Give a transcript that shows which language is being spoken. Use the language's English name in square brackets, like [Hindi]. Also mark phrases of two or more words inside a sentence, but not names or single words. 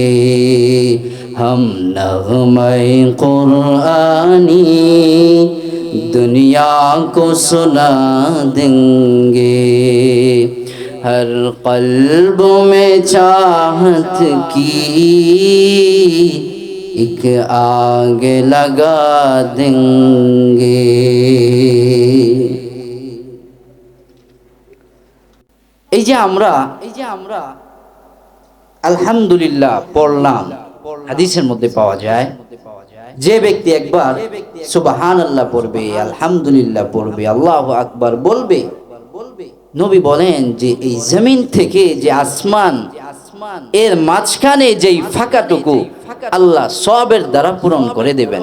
[Urdu] ہم نغمۂ قرآنی دنیا کو سنا دیں گے، ہر قلب میں چاہت کی ایک آگ لگا دیں گے۔ [Bangla] এই যে আমরা আলহামদুলিল্লাহ পড়লাম, হাদিসের মধ্যে পাওয়া যায় যে ব্যক্তি একবার সুবহানাল্লাহ পড়বে, আলহামদুলিল্লাহ পড়বে, আল্লাহু আকবার বলবে, নবী বলেন যে এই জমিন থেকে যে আসমান এর মাঝখানে যেই ফাঁকাটুকু আল্লাহ সওয়াবের দ্বারা পূরণ করে দেবেন।